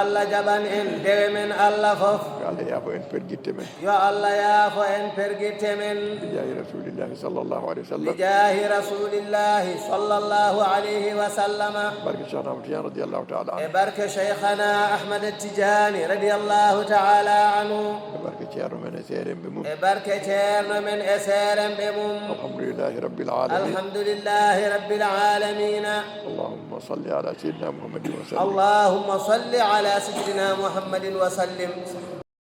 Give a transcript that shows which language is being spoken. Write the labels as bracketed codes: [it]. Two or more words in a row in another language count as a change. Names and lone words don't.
[ff] fof yo Allah yaafo en pergitte men [ar] بجاه رسول الله صلى الله عليه وسلم [ff] barke Cheikhna Ahmad Tidiane [ar] رضي الله تعالى عنه [ff] e barke Cheikhna Ahmad Tidiane [ar] رضي الله تعالى عنه [ff] e barke ceerno men e seeremɓe mum [ar] الحمد لله رب العالمين اللهم صل على سيدنا محمد وسلم